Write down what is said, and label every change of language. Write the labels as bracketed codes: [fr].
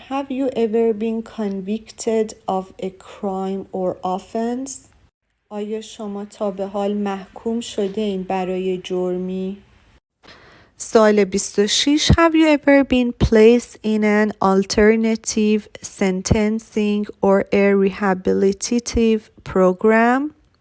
[en] Have you ever been convicted of a crime or offense? [fa] آیا شما تا به حال محکوم شده اید برای جرمی؟ سوال 26. [en] Have you ever been placed in an alternative sentencing or a rehabilitative program?